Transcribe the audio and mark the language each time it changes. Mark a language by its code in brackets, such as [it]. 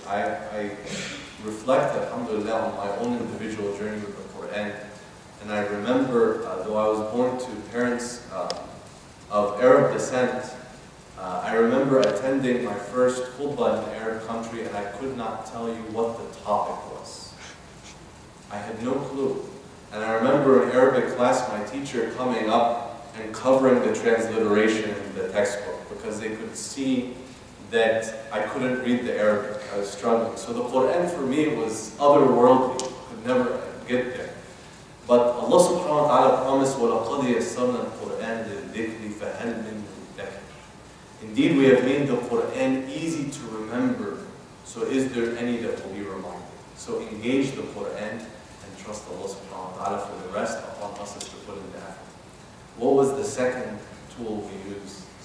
[en] I reflect, alhamdulillah, on my own individual journey with the Quran, and I remember, though I was born to parents of Arab descent, I remember attending my first khutbah in an Arab country, and I could not tell you what the topic was. I had no clue. And I remember in Arabic class, my teacher coming up and covering the transliteration in the textbook, because they could see that I couldn't read the Arabic. I was struggling. So the Quran for me was otherworldly. Could never get there. But Allah subhanahu wa ta'ala promised, [ar] وَلَقَدْ يَسَّرْنَا الْقُرْآنَ لِلذِّكْرِ فَهَلْ مِن مُدَّكِرٍ. [en] Indeed, we have made the Quran easy to remember. So is there any that will be reminded? So engage the Quran and trust Allah subhanahu wa ta'ala. For the rest, upon us is to put in the effort. What was the second tool we used?